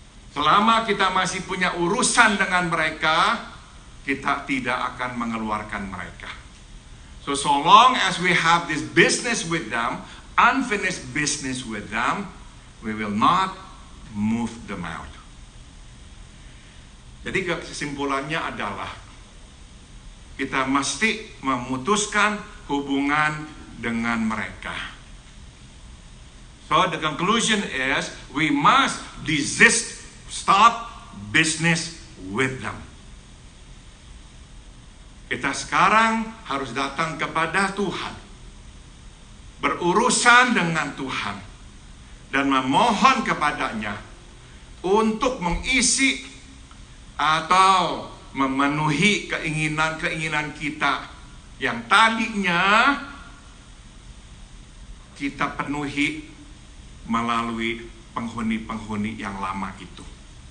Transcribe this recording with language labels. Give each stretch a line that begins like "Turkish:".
Indonesian: Selama kita masih punya urusan dengan mereka, kita tidak akan mengeluarkan mereka.
English: So long as we have this business with them, unfinished business with them, we will not move them out.
Indonesian: Jadi kesimpulannya adalah kita mesti memutuskan hubungan dengan mereka.
English: So the conclusion is we must stop business with them.
Indonesian: Kita sekarang harus datang kepada Tuhan, berurusan dengan Tuhan, dan memohon kepadanya untuk mengisi atau memenuhi keinginan-keinginan kita yang tadinya kita penuhi melalui penghuni-penghuni yang lama itu.